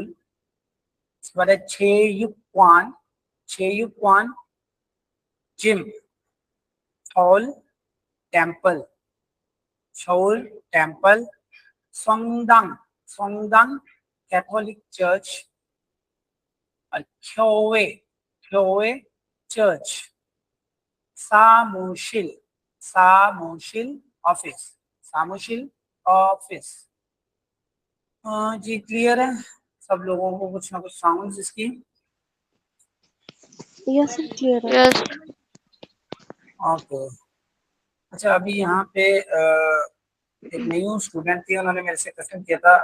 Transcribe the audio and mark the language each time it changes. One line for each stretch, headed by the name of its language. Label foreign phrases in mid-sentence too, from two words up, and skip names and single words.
Hindi: इसके बाद है छेयुक्वान, छेयुक्वान जिम। शौल टेम्पल, शौल टेम्पल। सोंगदांग, सोंगदांग कैथोलिक चर्च। और ख्योवे, ख्योवे चर्च। सामुशिल, सामुशिल ऑफिस, सामुशिल ऑफिस। जी क्लियर है सब लोगों को कुछ ना कुछ साउंड्स इसकी?
English: yes sir
Hindi: क्लियर है। यस ओके। अच्छा अभी यहाँ पे एक
English: new student
Hindi: थी, उन्होंने मेरे से क्वेश्चन किया था।